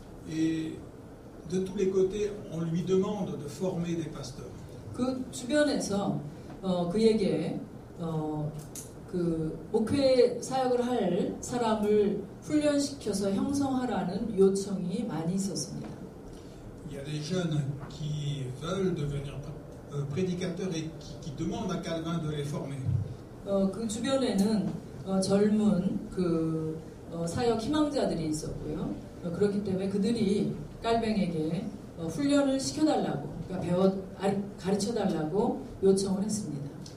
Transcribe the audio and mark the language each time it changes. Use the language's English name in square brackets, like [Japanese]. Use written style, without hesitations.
[French] Et de tous les côtés, on lui demande de former des pasteurs. [Korean] 그 주변에서 그에게 그 목회 사역을 할 사람을 훈련시켜서 형성하라는 요청이 많이 있었습니다. [French] Il y a des jeunes qui veulent devenir prédicateurs et qui demandent à Calvin de les former. [Korean] 그 주변에는 젊은 그 사역 희망자들이 있었고요. 그렇기 때문에 그들이 깔뱅에게 훈련을 시켜달라고, 그러니까 가르쳐달라고 요청을 했습니다.